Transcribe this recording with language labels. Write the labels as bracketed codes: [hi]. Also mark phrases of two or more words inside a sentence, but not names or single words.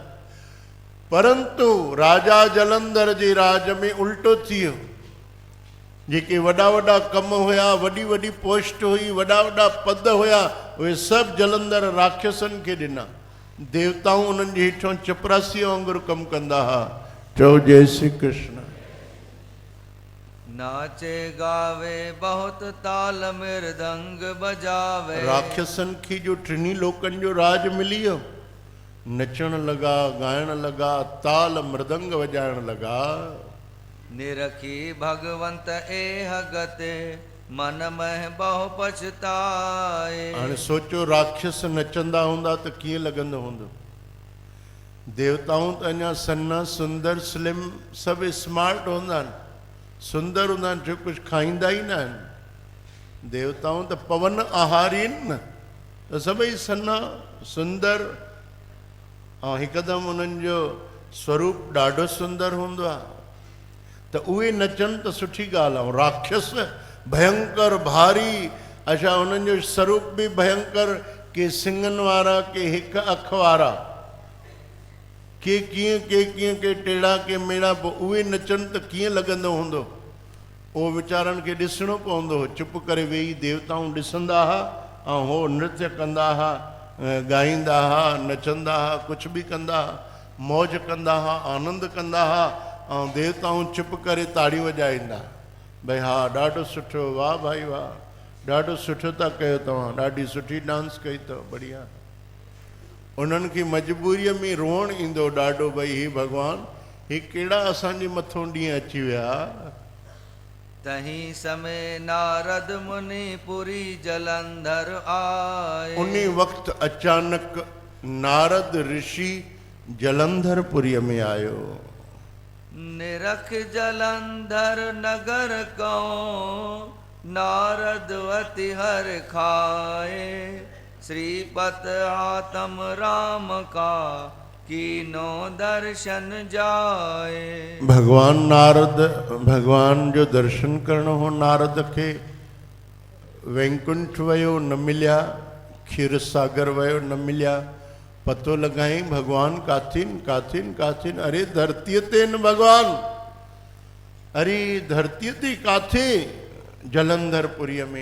[sd] परंतु राजा जलंधर जे राज में उल्टो थी वियो। जेके वॾा वॾा कम हुया, वॾी वॾी पोस्ट हुई, वॾा वॾा पद हुया, उहे सभु जलंधर राक्षसनि खे ॾिना। देवताऊं उन्हनि जे हेठों चपरासीअ वांगुरु कमु कंदा हुआ। चओ जय श्री कृष्ण। [hi] नाचे गावे बहुत ताल मृदंग बजावे। [sd] राक्षसनि खे जो टिनी लोकनि जो राज मिली वियो, नचण लॻा, ॻाइण लॻा, ताल मृदंग वॼाइण लॻा। [hi] निरखी भगवंत एह गते मन में बहु पछताए। [sd] हाणे सोचो राक्षस नचंदा हूंदा त कीअं लॻंदो हूंदो। देवताऊं त अञा सन्ना सुंदर स्लिम सभु स्मार्ट हूंदा आहिनि, सुंदर हूंदा आहिनि, जो कुझु खाईंदा ई न आहिनि। देवताऊं त पवन आहारी आहिनि न, त सभई सन्ना सुंदर, ऐं हिकदमि उन्हनि जो स्वरूप ॾाढो सुंदर हूंदो आहे। त उहे नचनि त सुठी ॻाल्हि आहे। राक्षस भयंकर भारी, अच्छा उन्हनि जो स्वरूप बि भयंकर, के सिंगनि वारा, के हिकु अख वारा, के कीअं के टेढ़ा, के मेड़ा। पोइ उहे नचनि त कीअं लॻंदो हूंदो। उहो वीचारनि खे ॾिसणो पवंदो हो। चुप करे वेही देवताऊं ॾिसंदा हुआ, ऐं हो नृत्य कंदा हुआ, ॻाईंदा हुआ, नचंदा हुआ, कुझु बि कंदा हुआ, मौज कंदा हुआ, आनंद कंदा हुआ। ऐं देवताऊं चुप करे ताड़ियूं वॼाईंदा, भई हा ॾाढो सुठो, वाह भाई वाह, ॾाढो सुठो था कयो तव्हां, ॾाढी सुठी डांस कई अथव, बढ़िया। उन्हनि खे मजबूरीअ में रोअणु ईंदो ॾाढो, भई हे भॻवान, हे कहिड़ा असांजे मथां ॾींहं अची विया। [hi] तही समय नारद मुनि पुरी जलंधर आए। [sd] उन वक़्तु अचानक नारद ऋषि जलंधरपुरीअ में आयो। [hi] निरख जलंधर नगर को नारद अति हर खाए। श्रीपत आत्म राम का कीनो दर्शन जाए। [sd] भगवान नारद, भगवान जो दर्शन करणो हो नारद खे। वैकुंठ वयो न मिलिया, क्षीर सागर वयो न मिलिया। पतो लॻाई भगवान काथिन काथिन काथिन। अरे धरतीअ ते न भगवान, अरे धरतीअ ते काथे? जलंधरपुरीअ में।